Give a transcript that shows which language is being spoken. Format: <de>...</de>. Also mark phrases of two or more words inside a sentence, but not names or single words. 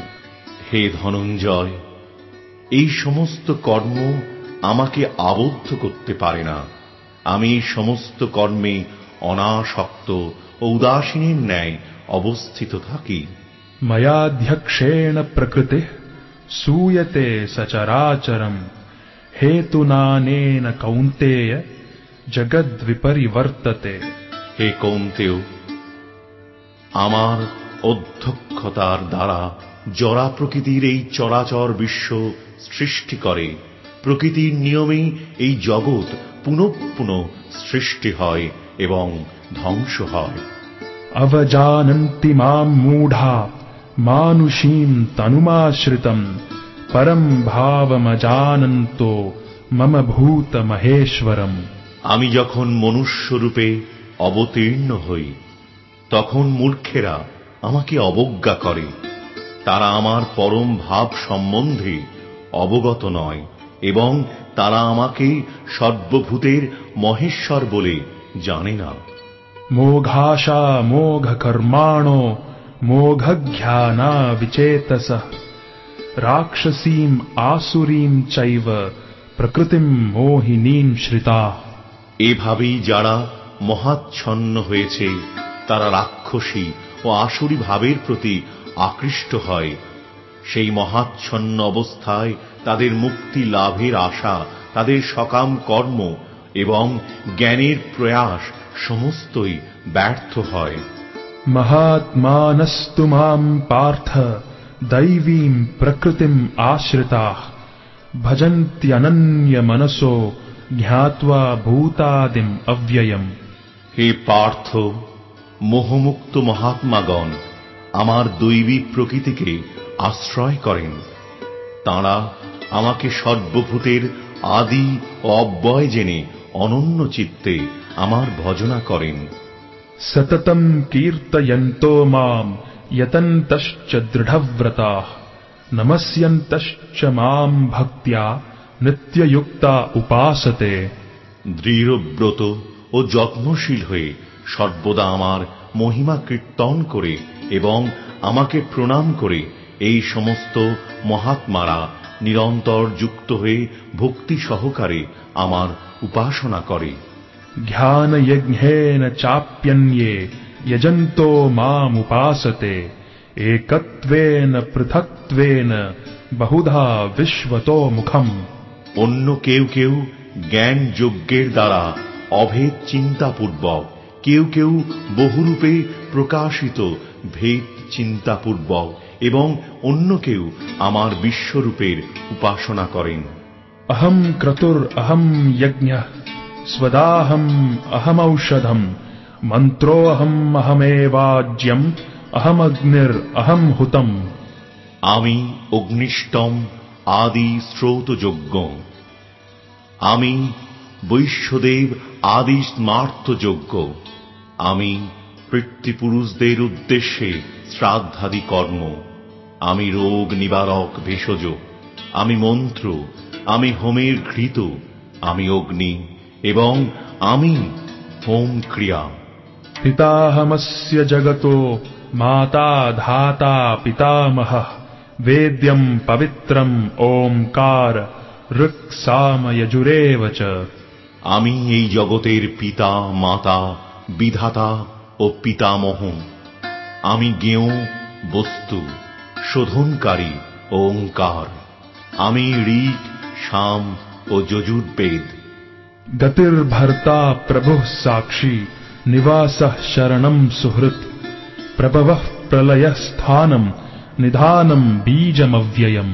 <bn>হে ধনঞ্জয়, এই সমস্ত কর্ম আমাকে আবদ্ধ করতে পারে না। আমি সমস্ত কর্মে অনাসক্ত ও উদাসীনের ন্যায় অবস্থিত থাকি।</bn> <sa>ময়াধ্যক্ষেণ প্রকৃতিঃ सूयते सचराचरम् हेतुनानेन कौन्तेय जगद्विपरिवर्तते।</sa> <bn>হে কৌন্তেয়, আমার অধ্যক্ষতার দ্বারা জড়া প্রকৃতির এই চরাচর বিশ্ব সৃষ্টি করে। প্রকৃতির নিয়মেই এই জগৎ পুনঃ পুনঃ সৃষ্টি হয় এবং ধ্বংস হয়।</bn> <sa>अवजानन्ति मां मूढा मानुषीं तनुमाश्रितम् परं भावमजानन्तो मम भूत महेश्वरम्।</sa> <bn>আমি যখন মনুষ্য রূপে অবতীর্ণ হই, তখন মূর্খেরা আমাকে অবজ্ঞা করে। তারা আমার পরম ভাব সম্বন্ধে অবগত নয় এবং তারা আমাকে সর্বভূতের মহেশ্বর বলে জানে না।</bn> <sa>मोघाशा मोघकर्माणो मोघज्ञाना विचेतसः राक्षसीम् आसुरीम् चैव प्रकृतिम् मोहिनीम् श्रिताः।</sa> <bn>এভাবেই যারা মহাচ্ছন্ন হয়েছে তারা রাক্ষসী ও আসুরী ভাবের প্রতি আকৃষ্ট হয়। সেই মহাচ্ছন্ন অবস্থায় তাদের মুক্তি লাভের আশা, তাদের সকাম কর্ম এবং জ্ঞানের প্রয়াস সমস্তই ব্যর্থ হয়।</bn> <sa>महात्मानस्तु मां पार्थ दैवीं प्रकृतिम् आश्रिताः भजन्त्यनन्यमनसो ज्ञात्वा भूतादिम् अव्ययम्।</sa> <bn>হে পার্থ, মোহমুক্ত মহাত্মাগণ আমার দৈবী প্রকৃতিকে আশ্রয় করেন। তাঁরা আমাকে সর্বভূতের আদি ও অব্যয় জেনে অনন্য চিত্তে আমার ভজনা করেন।</bn> <sa>सततम् कीर्तयन्तो माम् यतन्तश्च दृढव्रताः नमस्यन्तश्च माम् भक्त्या नित्ययुक्ता उपासते।</sa> <bn>দৃঢ়ব্রত ও যত্নশীল হয়ে সর্বদা আমার মহিমা কীর্তন করে এবং আমাকে প্রণাম করে এই সমস্ত মহাত্মারা নিরন্তর যুক্ত হয়ে ভক্তি সহকারে আমার উপাসনা করে।</bn> <sa>ध्यानयज्ञेन चाप्यन्ये यजन्तो मामुपासते एकत्वेन पृथक्त्वेन बहुधा विश्वतो मुखम्।</sa> <bn>অন্য কেউ কেউ জ্ঞান যজ্ঞের দ্বারা অভেদ চিন্তাপূর্বক, কেউ কেউ বহুরূপে প্রকাশিত ভেদ চিন্তাপূর্বক এবং অন্য কেউ আমার বিশ্বরূপের উপাসনা করেন।</bn> <sa>अहं क्रतुर् अहं यज्ञः स्वदाहम् अहमौषधम् मन्त्रोऽहम् अहमेवाज्यम् अहमग्निर् अहम् हुतम्।</sa> <bn>আমি অগ্নিষ্টম আদি স্রোত যজ্ঞ, আমি বৈশ্যদেব আদি স্মার্ত যজ্ঞ, আমি পিতৃপুরুষদের উদ্দেশ্যে শ্রাদ্ধাদি কর্ম, আমি রোগ নিবারক ভেষজ, আমি মন্ত্র, আমি হোমের ঘৃত, আমি অগ্নি এবং আমি হোম ক্রিয়া।</bn> <sa>पिताहमस्य जगतो माता धाता पितामहः वेद्यम् पवित्रम् ओंकार ऋक् साम यजुरेव च।</sa> <bn>আমি এই জগতের পিতা, মাতা, বিধাতা ও পিতামহ। আমি জ্ঞেয় বস্তু, শোধনকারী ওঙ্কার। আমি ঋক্, সাম ও যজুর্বেদ।</bn> <sa>गतिर्भर्ता प्रभुः साक्षी निवासः शरणम् सुहृत् प्रभवः प्रलयस्थानम् निधानम् बीजमव्ययम्।</sa>